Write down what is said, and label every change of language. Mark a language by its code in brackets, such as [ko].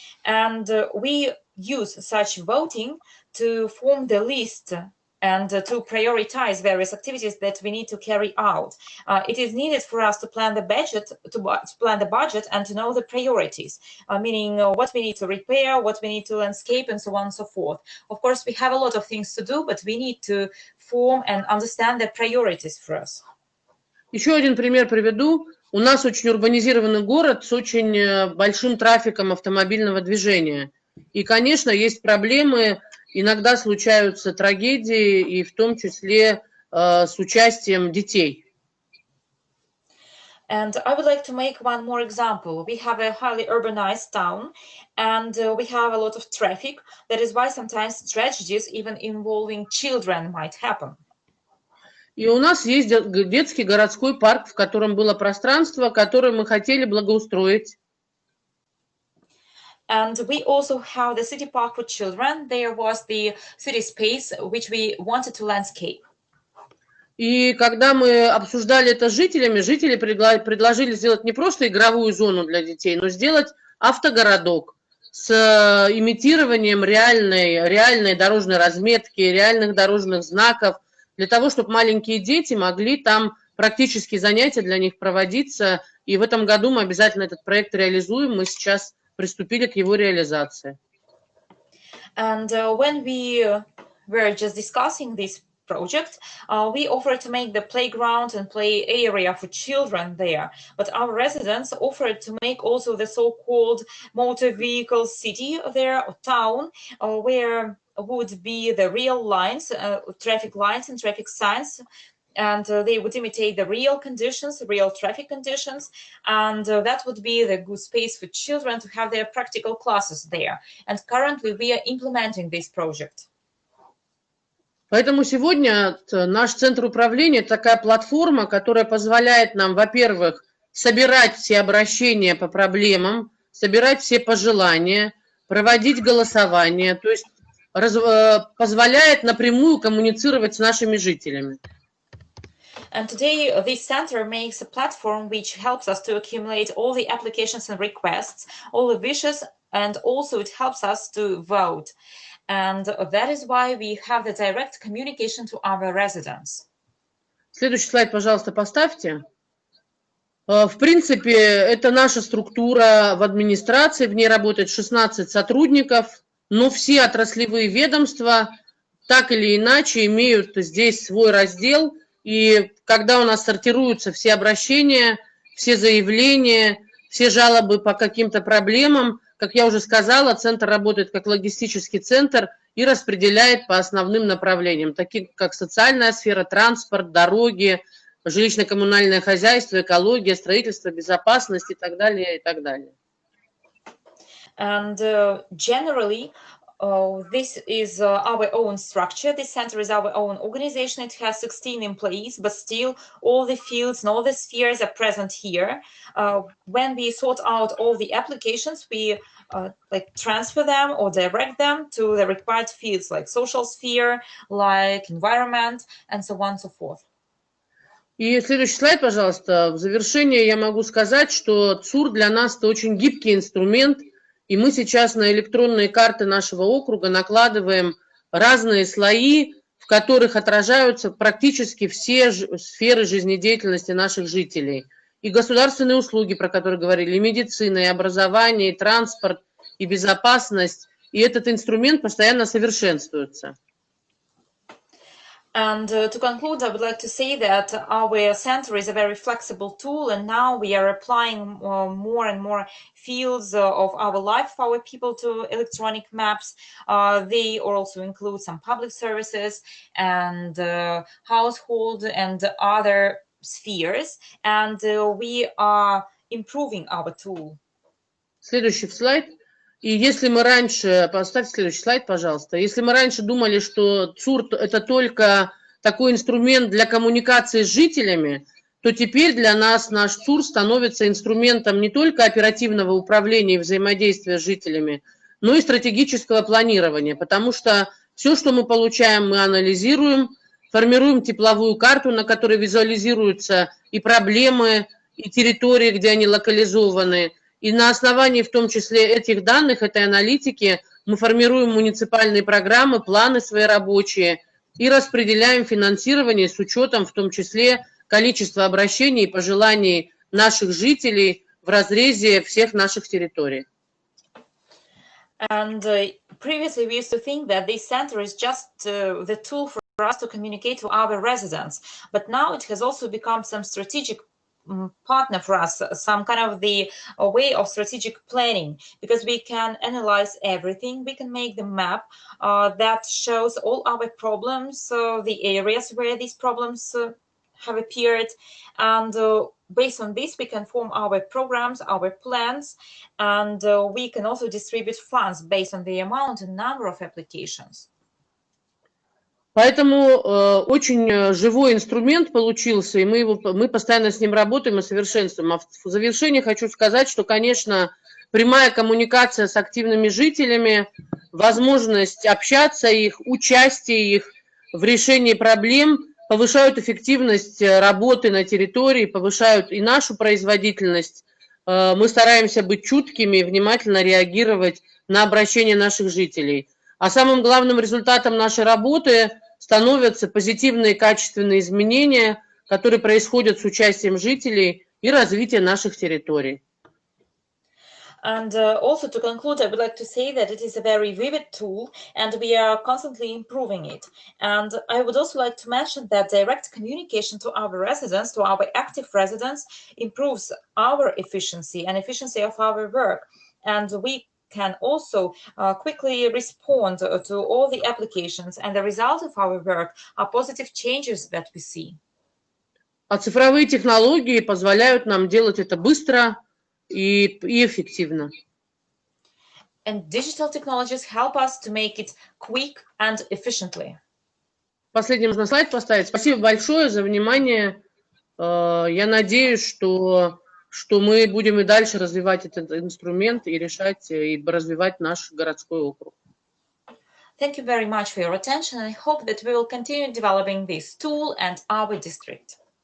[en] And we use such voting to form the list and to prioritize various activities that we need to carry out. It is needed for us to plan the budget, and to know the priorities, meaning what we need to repair, what we need to landscape, and so on and so forth. Of course, we have a lot of things to do, but we need to form and understand the priorities for us. [ru] Еще один пример приведу. У нас очень урбанизированный город с очень большим трафиком автомобильного движения. И, конечно, есть проблемы, иногда случаются трагедии, и в том числе с участием детей. [en] And I would like to make one more example. We have a highly urbanized town, and we have a lot of traffic. That is why sometimes tragedies, even involving children, might happen. [ru] И у нас есть детский городской парк, в котором было пространство, которое мы хотели благоустроить. [en] And we also have the city park for children. There was the city space which we wanted to landscape. [ru] И когда мы обсуждали это с жителями, жители предложили сделать не просто игровую зону для детей, но сделать автогородок с имитированием реальной дорожной разметки, реальных дорожных знаков, для того, чтобы маленькие дети могли там практические занятия для них проводиться. И в этом году мы обязательно этот проект реализуем. Мы сейчас приступили к его реализации. [en] And when we were just discussing this project, we offered to make the playground and play area for children there. But our residents offered to make also the so-called motor vehicle city there, or town, where would be the real lines, traffic lines and traffic signs, and they would imitate the real conditions, real traffic conditions, and that would be the good space for children to have their practical classes there. And currently we are implementing this project. [ru] Поэтому сегодня наш центр управления – такая платформа, которая позволяет нам, во-первых, собирать все обращения по проблемам, собирать все пожелания, проводить голосование, то есть позволяет напрямую коммуницировать с нашими жителями. [en] And today, this center makes a platform which helps us to accumulate all the applications and requests, all the wishes, and also it helps us to vote. And that is why we have the direct communication to our residents. [ru] Следующий слайд, пожалуйста, поставьте. В принципе, это наша структура в администрации, в ней работает 16 сотрудников, но все отраслевые ведомства так или иначе имеют здесь свой раздел, и когда у нас сортируются все обращения, все заявления, все жалобы по каким-то проблемам, как я уже сказала, центр работает как логистический центр и распределяет по основным направлениям, таким как социальная сфера, транспорт, дороги, жилищно-коммунальное хозяйство, экология, строительство, безопасность и так далее, и так далее. [en] And generally, this is our own structure. This center is our own organization. It has 16 employees, but still all the fields and all the spheres are present here. When we sort out all the applications, we transfer them or direct them to the required fields, like social sphere, like environment, and so on and so forth. [ru] И следующий слайд, пожалуйста. В завершение я могу сказать, что ЦУР для нас это очень гибкий инструмент, и мы сейчас на электронные карты нашего округа накладываем разные слои, в которых отражаются практически все сферы жизнедеятельности наших жителей. И государственные услуги, про которые говорили, и медицина, и образование, и транспорт, и безопасность. И этот инструмент постоянно совершенствуется. [en] And to conclude, I would like to say that our center is a very flexible tool, and now we are applying more and more fields of our life of our people to electronic maps. They also include some public services and household and other spheres, and we are improving our tool. [ru] Следующий слайд. И если мы раньше, поставьте следующий слайд, пожалуйста, если мы раньше думали, что ЦУР это только такой инструмент для коммуникации с жителями, то теперь для нас наш ЦУР становится инструментом не только оперативного управления и взаимодействия с жителями, но и стратегического планирования, потому что все, что мы получаем, мы анализируем, формируем тепловую карту, на которой визуализируются и проблемы, и территории, где они локализованы. И на основании в том числе этих данных, этой аналитики, мы формируем муниципальные программы, планы свои рабочие и распределяем финансирование с учетом в том числе количества обращений и пожеланий наших жителей в разрезе всех наших территорий. [en] And previously we used to think that this center is just the tool for us to communicate to our residents, but now it has also become some strategic partner for us, some kind of the way of strategic planning, because we can analyze everything. We can make the map that shows all our problems, the areas where these problems have appeared, and based on this we can form our programs, our plans, and we can also distribute funds based on the amount and number of applications. [ru] Поэтому очень живой инструмент получился, и мы постоянно с ним работаем и совершенствуем. А в завершение хочу сказать, что, конечно, прямая коммуникация с активными жителями, возможность общаться их, участие их в решении проблем повышают эффективность работы на территории, повышают и нашу производительность. Мы стараемся быть чуткими и внимательно реагировать на обращения наших жителей. А самым главным результатом нашей работы становятся позитивные качественные изменения, которые происходят с участием жителей и развитие наших территорий. [en] And also to conclude, I would like to say that it is a very vivid tool and we are constantly improving it. And I would also like to mention that direct communication to our residents, to our active residents, improves our efficiency and efficiency of our work. And we can also quickly respond to all the applications, and the result of our work are positive changes that we see. [ru] А цифровые технологии позволяют нам делать это быстро и эффективно. [en] And digital technologies help us to make it quick and efficiently. [ru] Последний можно слайд поставить. Спасибо большое за внимание. Я надеюсь, что мы будем и дальше развивать этот инструмент и решать, и развивать наш городской округ. [en] Thank you very much for your attention, and I hope that we will continue developing this tool and our district.